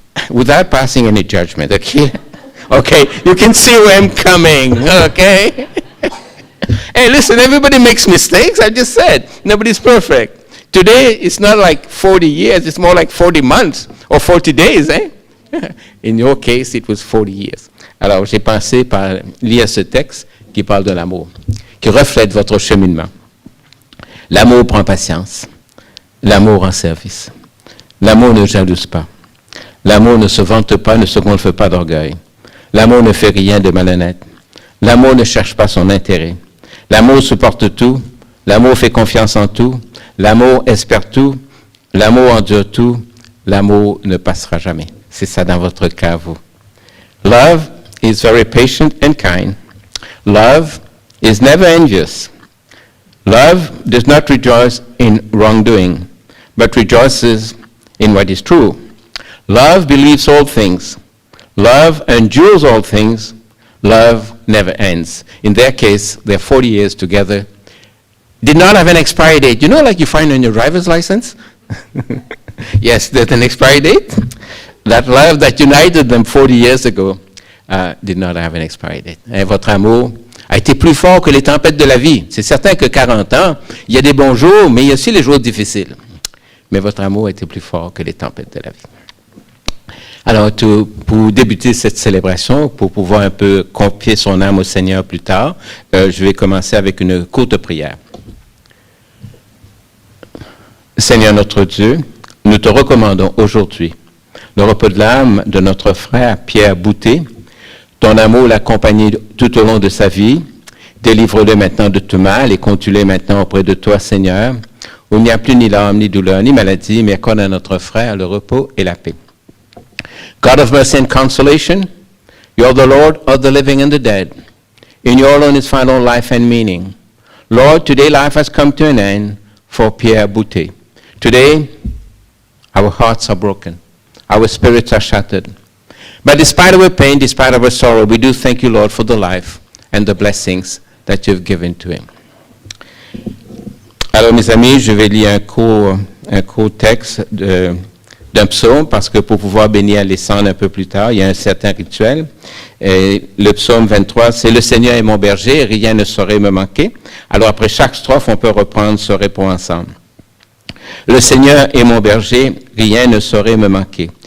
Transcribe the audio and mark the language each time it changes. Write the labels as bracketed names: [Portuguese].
[English] Without passing any judgment, okay? Okay, you can see where I'm coming, okay? Hey, listen, everybody makes mistakes. I just said, nobody's perfect. Today, it's not like 40 years, it's more like 40 months or 40 days, eh? In your case, it was 40 years. [French] Alors, j'ai pensé par lire ce texte qui parle de l'amour, qui reflète votre cheminement. L'amour prend patience. L'amour en service. L'amour ne jalouse pas. L'amour ne se vante pas, ne se gonfle pas d'orgueil. L'amour ne fait rien de malhonnête. L'amour ne cherche pas son intérêt. L'amour supporte tout. L'amour fait confiance en tout. L'amour espère tout. L'amour endure tout. L'amour ne passera jamais. C'est ça dans votre cas, vous. [English] Love is very patient and kind. Love is never envious. Love does not rejoice in wrongdoing, but rejoices in what is true. Love believes all things. Love endures all things. Love never ends. In their case, they're 40 years together. Did not have an expiry date. You know, like you find on your driver's license? Yes, there's an expiry date. That love that united them 40 years ago did not have an expiry date. [French] Et votre amour a été plus fort que les tempêtes de la vie. C'est certain que 40 ans, il y a des bons jours, mais il y a aussi les jours difficiles. Mais votre amour a été plus fort que les tempêtes de la vie. Alors, pour débuter cette célébration, pour pouvoir un peu confier son âme au Seigneur plus tard, je vais commencer avec une courte prière. Seigneur notre Dieu, nous te recommandons aujourd'hui le repos de l'âme de notre frère Pierre Boutet. Ton amour l'accompagne tout au long de sa vie. Délivre-le maintenant de tout mal et conduis-le maintenant auprès de toi, Seigneur, où il n'y a plus ni larmes, ni douleur, ni maladie, mais accorde à notre frère le repos et la paix. [English] God of mercy and consolation, you are the Lord of the living and the dead. In you alone is found all life and meaning. Lord, today life has come to an end for Pierre Boutet. Today, our hearts are broken. Our spirits are shattered. But despite our pain, despite our sorrow, we do thank you, Lord, for the life and the blessings that you've given to him. [French] Alors, mes amis, je vais lire un court texte d'un psaume, parce que pour pouvoir bénir les cendres un peu plus tard, il y a un certain rituel. Et le psaume 23, c'est « Le Seigneur est mon berger, rien ne saurait me manquer ». Alors, après chaque strophe, on peut reprendre ce repos ensemble. « Le Seigneur est mon berger, rien ne saurait me manquer.